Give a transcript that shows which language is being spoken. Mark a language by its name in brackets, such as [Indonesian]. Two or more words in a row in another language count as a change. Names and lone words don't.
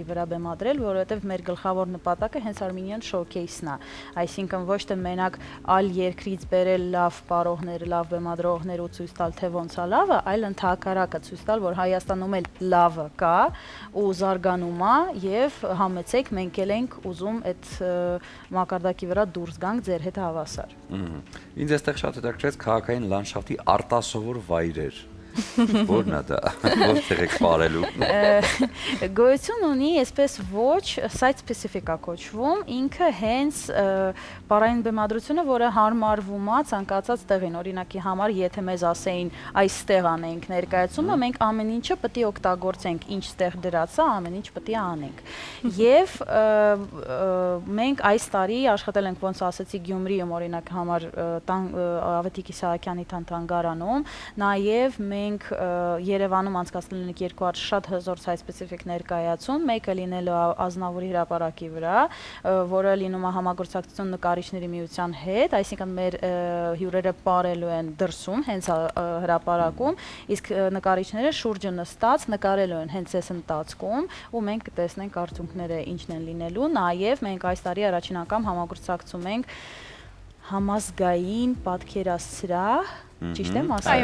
[Armenian] վրա բեմադրել, որովհետեւ մեր գլխավոր նպատակը հենց Armenian Showcase-ն է։ Այսինքն ոչ թե մենակ այլ երկրից բերել լավ պարողներ, լավ բեմադրողներ ու ցույց տալ թե ոնց է լավը, այլ ընդհակառակը ցույց տալ, որ Հայաստանում էլ լավը կա ու զարգանում է եւ համեցեք մենք էլ ենք ուզում այդ մակարդակի վրա դուրս գանք ձեր հետ հավասար։ Ինձ այստեղ շատ հետաքրքրեց քաղաքային լանդշաֆտի արտասովոր վայրեր։ Որն է դա, որտեղ եք ապրելու։ Գոյություն ունի այսպես ոչ [English] site specific- [Armenian] ա կոչվում, ինքը հենց պարային բեմադրությունը, որը հարմարվում է ցանկացած տեղին, օրինակի համար, եթե մեզ ասեին այստեղ անենք ներկայացումը, մենք ամեն ինչը պետք է օգտագործենք, ինչ տեղ դրած է, ամեն ինչ պետք է անենք։ Եվ մենք այս տարի աշխատել ենք, ոնց ասացի, Գյումրիում օրինակ համար Ավետիք Իսահակյանի թանգարանում, նաև մենք Երևանում անցկացնել ենք 2 հատ շատ հզոր [English] site specific [Armenian] ներկայացում, մեկը լինելու Ազնավուրի հրապարակի վրա, որը լինում է համագործակցություն նկարիչների միության հետ, այսինքն մեր հյուրերը ապրելու են դրսում, հենց հրապարակում, իսկ նկարիչները շուրջը նստած նկարելու են հենց այս ընթացքում, ու մենք կտեսնենք արդյունքները ինչն են լինելու, նաև մենք այս տարի առաջին անգամ համագործակցում ենք համազգային պատկերասրահ, ճիշտ եմ ասում։